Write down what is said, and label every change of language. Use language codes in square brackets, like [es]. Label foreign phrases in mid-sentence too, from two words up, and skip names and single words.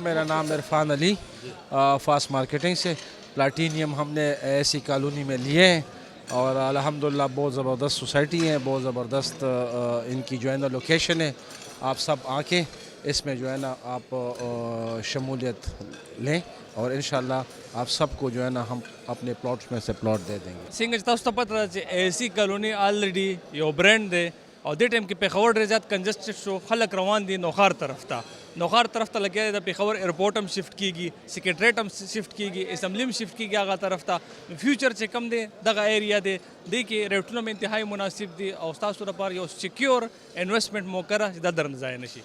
[ur] میرا نام عرفان علی، فاسٹ مارکیٹنگ سے پلاٹینیم ہمنے ایسی کالونی میں لیے ہیں، اور الحمدللہ بہت زبردست سوسائٹی ہے، بہت زبردست انکی جو ہے نا لوکیشن ہے. آپ سب آکے اسمیں جو ہے نا آپ شمولیت لیں، اور انشاءاللہ آپ سبکو جو ہے نا ہم اپنے پلاٹس میں سے پلاٹ دے دینگے. [ps] څنګه چې تاسو ته پته ده چې ایسی کالوني آلریډي یو برانډ دی، او دې ټایم کې پېښور ډېر زیات کنجسټډ شو، خلک روان دي نوخار طرف ته. نوخار طرف ته لګیا دی، د پېښور ایرپورټ هم شفټ کیږي، سیکریټریټ هم شفټ کیږي، اسمبلی هم شفټ کیږي هغه طرف ته. فیوچر چې کم دی دغه ایریا دی، دې کې ریټونه هم انتهایی مناسب دي، او ستاسو لپاره یو [en] secure investment [ps] موقع ده چې دا درنه ضایع نشي.